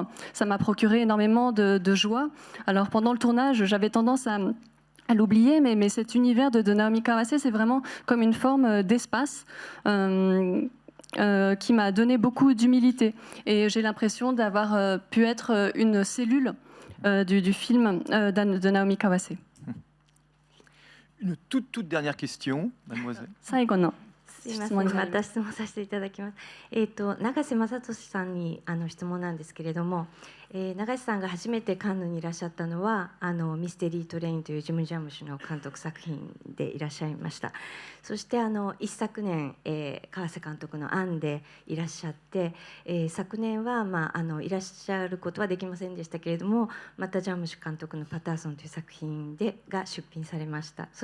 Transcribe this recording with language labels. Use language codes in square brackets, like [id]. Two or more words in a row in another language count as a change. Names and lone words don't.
[fr] Ça m'a procuré énormément de joie. Alors, pendant le tournage, j'avais tendance à l'oublier, mais cet univers de Naomi Kawase, c'est vraiment comme une forme d'espace qui m'a donné beaucoup d'humilité. Et j'ai l'impression d'avoir pu être une cellule du film de Naomi Kawase. Une toute dernière question, mademoiselle. [ja] 最後のすいません、また質問させていただきます。永瀬正敏さんに質問なんですけれども、永瀬さんが初めてカンヌにいらっしゃったのはミステリートレインというジム・ジャムシュの監督作品でいらっしゃいました。そして一昨年、川瀬監督の案でいらっしゃって、昨年はいらっしゃることはできませんでしたけれども、またジャムシュ監督のパターソンという作品が出品されました。